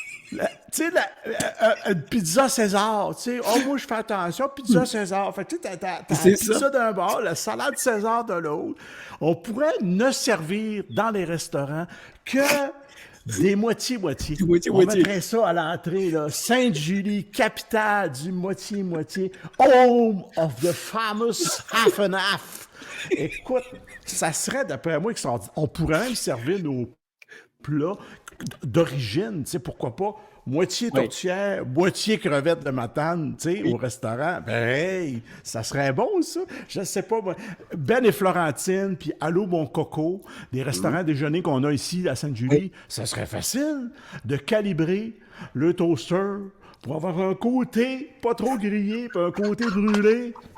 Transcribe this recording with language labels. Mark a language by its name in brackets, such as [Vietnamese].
[French] Tu sais, une pizza César, tu sais, moi, je fais attention, pizza César. Fait que tu sais, t'as la C'est pizza ça. d'un bord, la salade César de l'autre. On pourrait ne servir dans les restaurants que des moitié-moitié. Du moitié-moitié. On mettrait ça à l'entrée, là. Sainte-Julie, capitale du moitié-moitié. [English] Home of the famous half and half. [French] Écoute, ça serait, d'après moi, extraordinaire. On pourrait même servir nos plats d'origine, tu sais, pourquoi pas, moitié tourtière, moitié crevette de Matane, tu sais, au restaurant. Ben, hey, ça serait bon, ça. Je sais pas, moi. Ben et Florentine, puis Allô, mon coco, des restaurants déjeuner qu'on a ici à Sainte-Julie, ça serait facile de calibrer le toaster pour avoir un côté pas trop grillé, puis un côté brûlé.